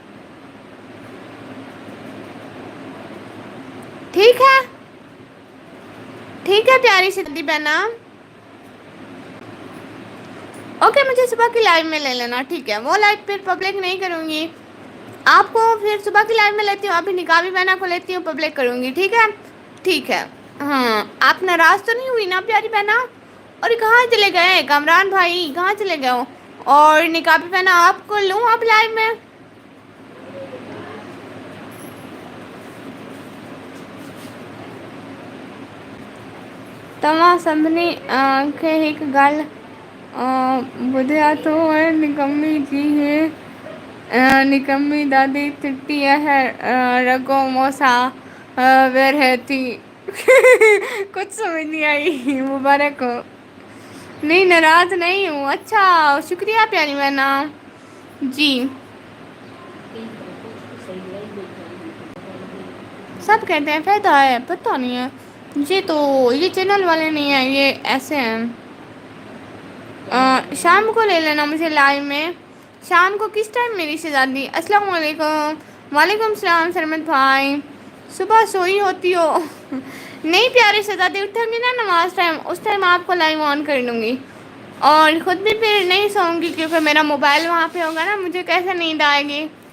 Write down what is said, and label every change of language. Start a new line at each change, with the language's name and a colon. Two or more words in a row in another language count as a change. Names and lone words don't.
Urdu: ٹھیک ہے ٹھیک ہے پیاری شہزادی بہنا اوکے مجھے صبح کی لائیو میں لے لینا ٹھیک ہے وہ لائیو پھر پبلک نہیں کروں گی آپ کو پھر صبح کی لائیو میں لیتی ہوں ابھی نقابی بہنا کو لیتی ہوں پبلک کروں گی ٹھیک ہے ٹھیک ہے ہاں آپ ناراض تو نہیں ہوئی نا پیاری بہنا اور کہاں چلے گئے کامران بھائی کہاں چلے گئے ہو اور نقابی بہنا آپ کو لوں اب لائیو میں
Sindhi: तव्हां सभिनी खे हिकु ॻाल्हि ॿुधायां थो
Urdu: نکمی جی نکمی دادی چٹی ہے رگو موسا رہتی کچھ سمجھ نہیں آئی مبارک ہو نہیں ناراض نہیں ہوں اچھا شکریہ پیاری بہنا جی سب کہتے ہیں فائدہ ہے پتہ نہیں ہے یہ تو یہ چینل والے نہیں ہیں یہ ایسے ہیں شام کو لے لینا مجھے لائیو میں شام کو کس ٹائم میری شہزادی السلام علیکم وعلیکم السلام سرمد بھائی صبح سوئی ہوتی ہو نہیں پیارے شہزادی اٹھیں گی نا نماز ٹائم اس ٹائم آپ کو لائیو آن کر لوں گی اور خود بھی پھر نہیں سوؤں گی کیونکہ میرا موبائل وہاں پہ ہوگا نا مجھے کیسے نیند آئے گی